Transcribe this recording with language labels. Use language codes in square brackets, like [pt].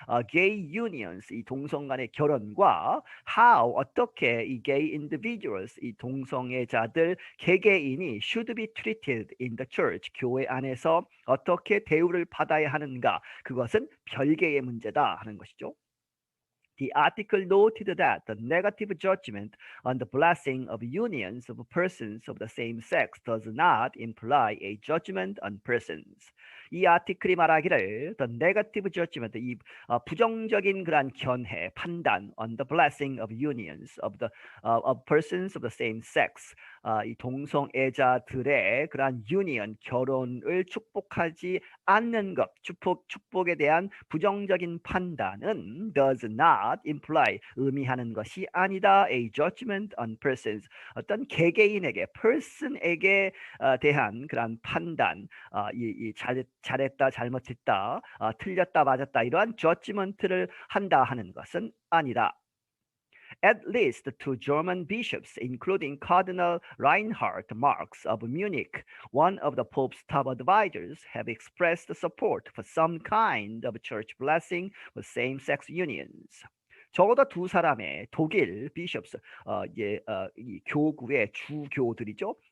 [en] gay unions [ko] 이 동성 간의 결혼과 how 어떻게 이 [en] gay individuals [ko] 이 동성애자들 개개인이 [en] should be treated in the church [ko] 교회 안에서 어떻게 대우를 받아야 하는가 그것은 별개의 문제다 하는 것이죠. [en] The article noted that the negative judgment on the blessing of unions of persons of the same sex does not imply a judgment on persons. [ko] 이 아티클이 말하기를 [en] the negative judgment [ko] 이 부정적인 그러한 견해 판단 [en] on the blessing of unions of persons of the same sex [ko] 이 동성애자들의 그러한 union 결혼을 축복하지 않는 것 축복에 대한 부정적인 판단은 [en] does not imply [ko] 의미하는 것이 아니다 [en] a judgment on persons [ko] 어떤 개개인에게 person에게 대한 그러한 판단 잘했다 잘못했다 틀렸다 맞았다 이러한 judgment를 한다 하는 것은 아니다. [en] At least two German bishops, including Cardinal Reinhard Marx of Munich, one of the Pope's top advisors, have expressed support for some kind of church blessing for same-sex unions. [ko] 적어도 두 사람의 독일 비숍스, 이 교구의 주교들이죠.